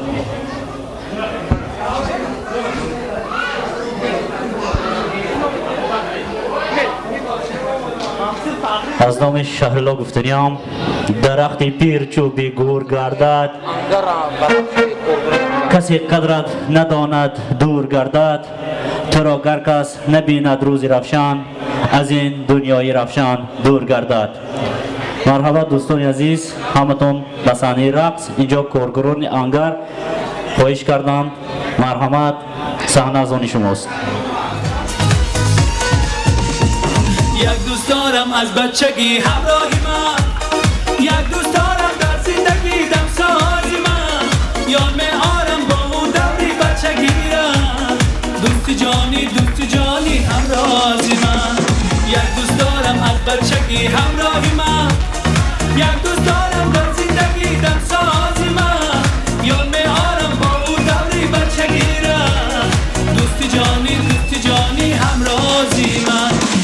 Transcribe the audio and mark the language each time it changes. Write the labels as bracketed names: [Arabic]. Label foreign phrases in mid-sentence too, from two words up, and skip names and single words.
[Tajik] аз номи Шаҳрулло гуфтаниям дарахти пир чӯби гур гардад касе қадрат надонад дур гардад туро гар кас набинад рӯзи равшан аз ин дунёи равшан дур гардад. марҳабат дӯстони азиз ҳаматон ба саҳнаи рақс инҷо коргурони ангар хоҳиш кардам. марҳамат саҳна аз они шумост. [Persian] یک دوست دارم از بچگی همراهی من یک دوست دارم در زندگی دمسازی من یاد میارم با اون دوری بچگی را دوست جانی همراهی من یک دوست دارم از بچگی همراهی من یک دوست دارم در زندگی دمسازی من یاد میارم با اون دوری بچگی را دوست جانی همراهی من